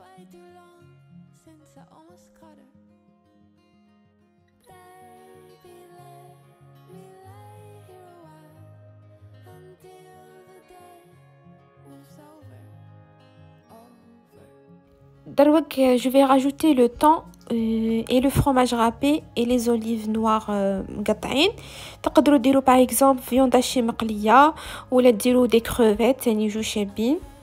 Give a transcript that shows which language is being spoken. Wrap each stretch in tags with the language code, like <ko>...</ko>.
<en>Too long since I almost caught her. Baby, let me lay here a while until the day moves over.</en> <ar>دروك</ar> <fr>je vais rajouter le thon et le fromage râpé et les olives noires</fr> <ar>مقطعين. تقدروا ديروا</ar> <fr>par exemple viande hachée</fr> <ar>مقليه ولا ديروا</ar> <fr>des crevettes</fr> <ar>ثاني يجوا شابين.</ar>